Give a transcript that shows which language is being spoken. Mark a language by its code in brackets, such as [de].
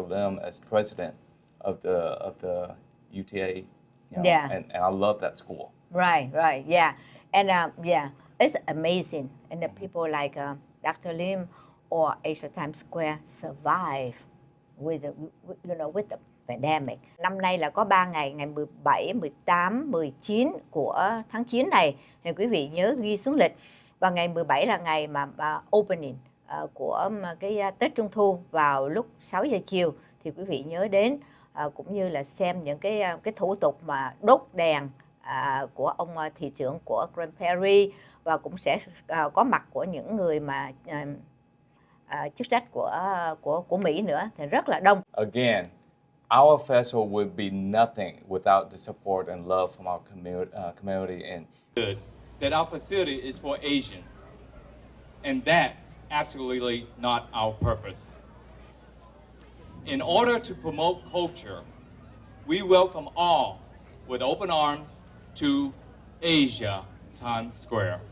[en] Lim as president of the UTA. You know, Yeah. And I love that school. Right, yeah. And yeah, it's amazing. And the people like Dr. Lim or Asia Times Square survive with the pandemic. [vi] Năm nay là có 3 ngày, ngày 17, 18, 19 của tháng 9 này. Thì quý vị nhớ ghi xuống lịch. Và ngày 17 là ngày mà opening của cái Tết Trung Thu vào lúc 6 giờ chiều. Thì quý vị nhớ đến cũng như là xem những cái thủ tục mà đốt đèn của ông thị trưởng của PRAIRIE, và cũng sẽ có mặt của những người mà chức trách của Mỹ nữa, thì rất là đông. [en] Again, our festival would be nothing without the support and love from our community. And that our facility is for Asian, and that's absolutely not our purpose. In order to promote culture, we welcome all with open arms to Asia Times Square.